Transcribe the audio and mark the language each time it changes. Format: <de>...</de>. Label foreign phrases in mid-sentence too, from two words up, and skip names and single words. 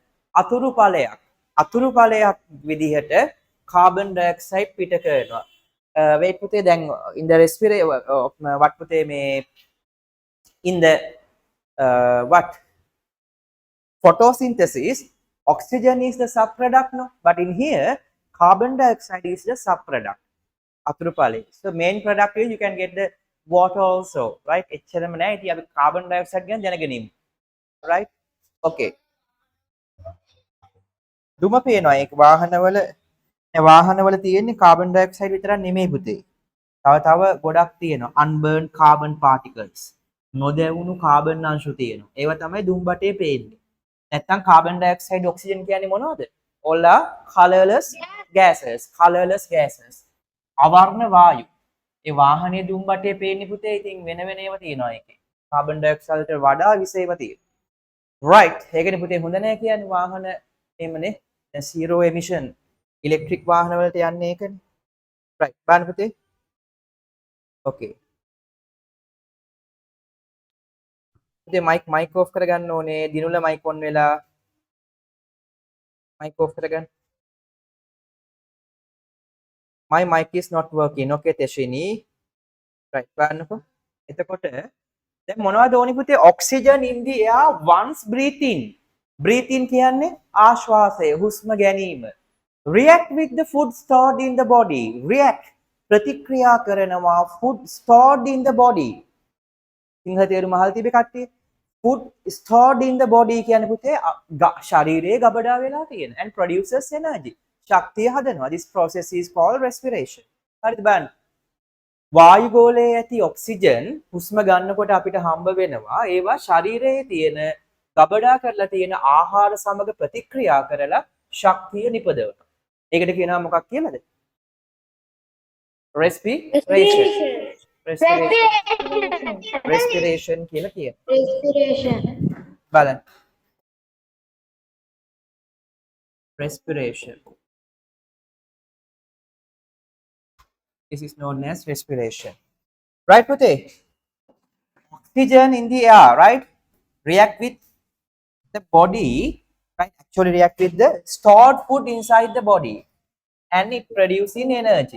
<si>අතුරු ඵලයක් විදිහට</si> <en>carbon dioxide</en> <si>පිට කරනවා</si> <en>wait</en> <si>පුතේ දැන්</si> <en>in the respiration what</en> <si>පුතේ මේ</si> <en>in the what photosynthesis oxygen is the subproduct no but in here carbon dioxide is the subproduct</en> <si>අතුරු ඵලය</si> <en>so main product is you can get the water also right</en> <si>එච්චරම නෑ ඉතින් අපි</si> <en>carbon dioxide</en> <si>ගැන දැනගනිමු</si> <en>right okay</en> <si>දුම පේනවා ඒක වාහනවල තියෙන්නේ</si> <en>carbon dioxide</en> <si>විතරක් නෙමෙයි පුතේ තව ගොඩක් තියෙනවා</si> <en>unburned carbon particles</en> <si>නොදැවුණු කාබන් අංශු තියෙනවා ඒවා තමයි දුම් බටේ පේන්නේ නැත්තම්</si> <en>carbon dioxide oxygen</en> <si>කියන්නේ මොනවද</si> <en>all are colorless</en> <si>gases අවර්ණ වායු ඒ වාහනේ දුම් බටේ පේන්නේ පුතේ ඉතින් වෙන ඒවා තියෙනවා ඒකේ</si> <en>carbon dioxide</en> <si>වලට වඩා විස ඒවා තියෙනවා right ඒකනේ පුතේ හොඳ නෑ කියන්නේ වාහන එහෙමනේ දැන්</si> <en>zero emission electric</en> <si>වාහන වලට යන්නේ ඒකනේ right බලන්න පුතේ okay</si> <en>පුතේ mic off</en> <si>කරගන්න ඕනේ</si> <en>දිනුල mic on වෙලා mic off කරගන්න my mic is not working okay Teshini right</en> <si>බලන්නකෝ එතකොට දැන් මොනවද ඕනි පුතේ</si> <en>oxygen in the air once breathe in</en> <si>කියන්නේ ආශ්වාසය හුස්ම ගැනීම</si> <en>react with the food stored in the body react ප්‍රතික්‍රියා කරනවා food stored in the body</en> <si>සිංහල තේරුම අහලා තිබේ කට්ටිය</si> <en>food stored in the</en> <si>body කියන්නේ පුතේ ශරීරයේ ගබඩා වෙලා තියෙන</si> <en>and produces energy</en> <si>ශක්තිය හදනවා</si> <en>this process is called respiration</en> <si>හරිද බලන්න වායු ගෝලයේ ඇති ඔක්සිජන් හුස්ම ගන්නකොට අපිට හම්බ වෙනවා ඒවා ශරීරයේ තියෙන ගබඩා කරලා තියෙන ආහාර සමග ප්‍රතික්‍රියා කරලා ශක්තිය නිපදවනවා ඒකට කියනවා මොකක් කියලාද respiration කියලා කියනවා</si> <en>respiration</en> <si>බලන්න respiration.</si> <en>This is known as respiration. Right, Pute? Oxygen in the air, right? React with the body, right? Actually react with the stored food inside the body and it producing energy.</en>